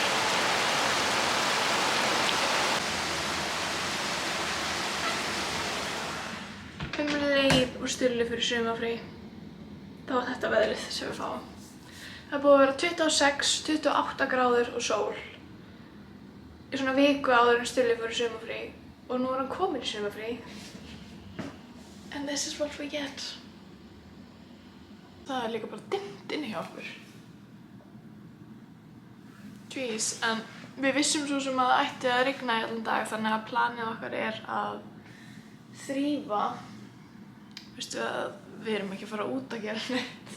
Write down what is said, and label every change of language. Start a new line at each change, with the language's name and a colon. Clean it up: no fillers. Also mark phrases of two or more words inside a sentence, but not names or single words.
Icelandic: Leið úr Stulli fyrir sumarfrí. Það var þetta veðrið sem við fáum. Það er búið að vera 26, 28 gráður og sól í svona viku áður en Stulli fyrir sumarfrí og nú er hann kominn í sumarfrí.
English: And this is what we get.
Icelandic: Það er líka bara dimmt inni hjá okkur. Jeez, en við vissum svo sem að það ætti að rigna í allan dag þannig að planið okkar er að þrífa. Veistu að við erum ekki að fara út að gera neitt.